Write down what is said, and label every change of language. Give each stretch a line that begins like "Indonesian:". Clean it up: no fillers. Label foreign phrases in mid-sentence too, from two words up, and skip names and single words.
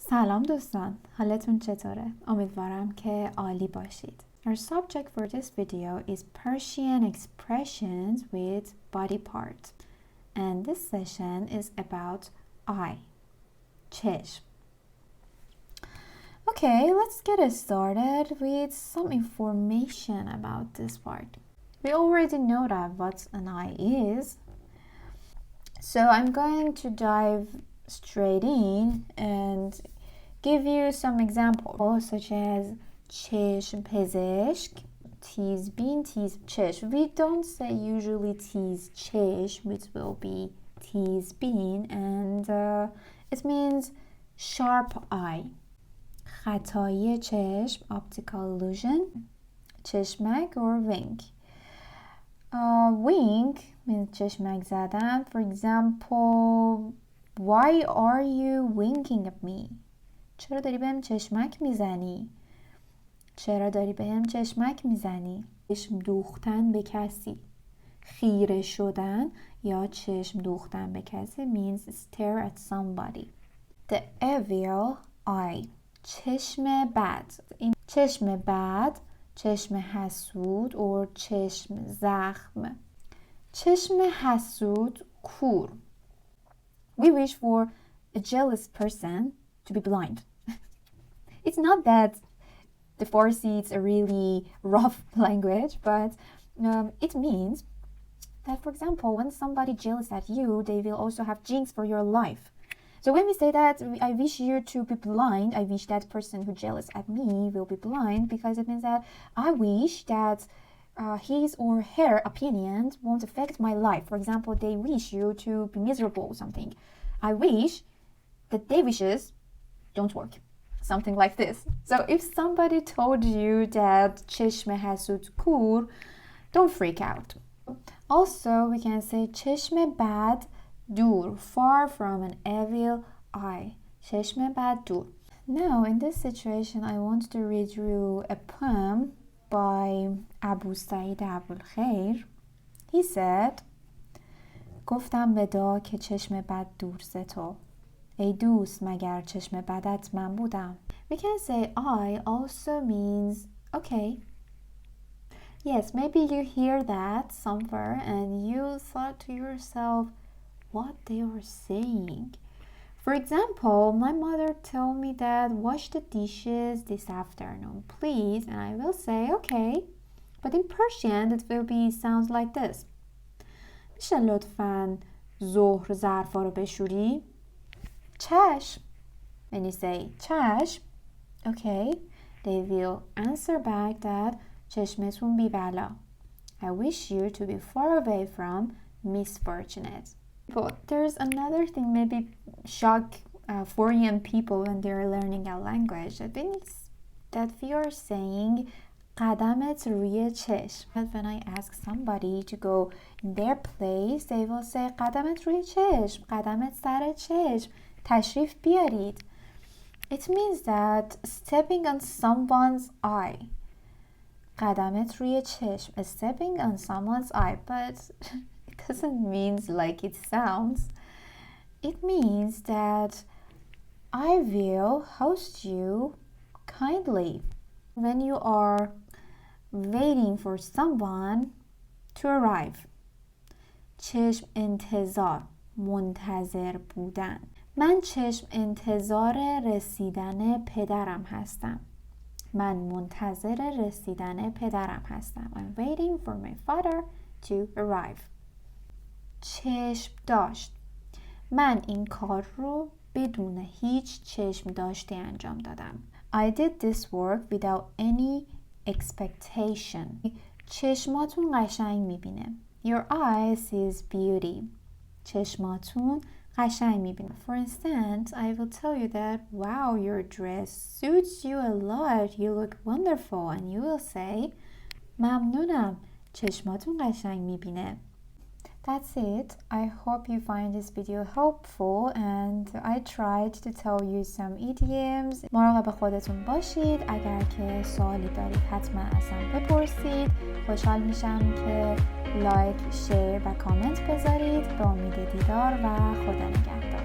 Persian: سلام دوستان، حالتون چطوره؟ امیدوارم که عالی باشید.
English: Our subject for this video is Persian expressions with body part. And this session is about eye, چشم. Okay, let's get started with some information about this part. We already know that what an eye is. So I'm going to dive straight in and give you some examples such as
Persian: چشم پزشک, تیزبین, چشم.
English: We don't say usually
Persian: تیز چشم,
English: it will be تیزبین and it means sharp eye.
Persian: خطایی چشم,
English: optical illusion, چشمک or wink. Wink means
Persian: چشمک زدن.
English: For example, why are you winking at me?
Persian: چرا داری بهم چشمک میزنی؟ چرا داری بهم چشمک میزنی؟ چشم دوختن به کسی, خیره شدن یا چشم دوختن به کسی
English: means stare at somebody. The evil eye,
Persian: چشم بد. این چشم بد, چشم حسود or چشم زخم. چشم حسود, کور.
English: We wish for a jealous person to be blind. It's not that the Farsi is a really rough language, but it means that, for example, when somebody jealous at you, they will also have jinx for your life. So when we say that I wish you to be blind, I wish that person who jealous at me will be blind, because it means that I wish that his or her opinions won't affect my life. For example, they wish you to be miserable or something. I wish that their wishes don't work. Something like this. So if somebody told you that
Persian: چشم حسود کور,
English: don't freak out. Also, we can say
Persian: چشم بد دور,
English: far from an evil eye.
Persian: چشم بد دور.
English: Now, in this situation, I want to read you a poem by Abu Sa'id Abulkhair. He said,
Persian: گفتم بدا که چشم بد دور ز تو, ای دوست مگر چشم بدت من بودم.
English: We can say I also means okay. Yes, maybe you hear that somewhere and you thought to yourself what they are saying. For example, my mother told me that wash the dishes this afternoon, please, and I will say okay. But in Persian it will be sounds like this.
Persian: میشه لطفاً ظهر ظرفا رو بشوری؟ چشم.
English: When you say چشم, okay, they will answer back that
Persian: چشمتون بی بلا.
English: I wish you to be far away from misfortunate. But there's another thing maybe shock foreign people when they're learning a language. I think it's that we are saying
Persian: قدمت روی چشم.
English: When I ask somebody to go in their place, they will say
Persian: قدمت روی چشم, قدمت سر چشم, تشریف بیارید.
English: It means that stepping on someone's eye.
Persian: قدمت روی چشم,
English: stepping on someone's eye, but it doesn't mean like it sounds. It means that I will host you kindly. When you are waiting for someone to arrive.
Persian: چشم انتظار, منتظر بودن. من چشم انتظار رسیدن پدرم هستم. من منتظر رسیدن پدرم هستم.
English: I'm waiting for my father to arrive.
Persian: چشم داشت. من این کار رو بدون هیچ چشم داشتی انجام دادم.
English: I did this work without any expectation.
Persian: چشماتون قشنگ میبینه.
English: Your eye sees beauty.
Persian: چشماتون قشنگ میبینه.
English: For instance, I will tell you that, wow, your dress suits you a lot. You look wonderful. And you will say,
Persian: ممنونم. چشماتون قشنگ میبینه.
English: That's it. I hope you find this video helpful and I tried to tell you some idioms.
Persian: مراقب خودتون باشید. اگر که سوالی دارید حتما ازم بپرسید. خوشحال میشم که لایک، شیر و کامنت بذارید. به امید دیدار و خدا نگهدار.